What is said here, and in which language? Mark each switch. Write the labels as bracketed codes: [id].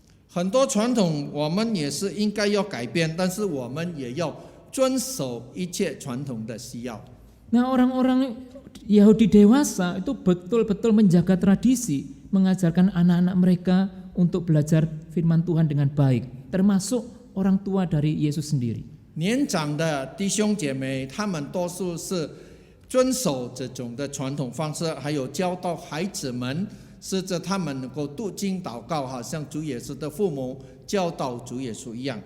[zh] 很多传统我们也是应该要改变，但是我们也要遵守一切传统的需要。 [id] Nah, orang-orang Yahudi dewasa itu betul-betul menjaga tradisi, mengajarkan anak-anak mereka untuk belajar firman Tuhan dengan baik, termasuk orang tua dari Yesus sendiri. [zh] 年长的弟兄姐妹，他们多数是遵守这种的传统方式，还有教导孩子们，使得他们能够读经祷告，好像主耶稣的父母教导主耶稣一样。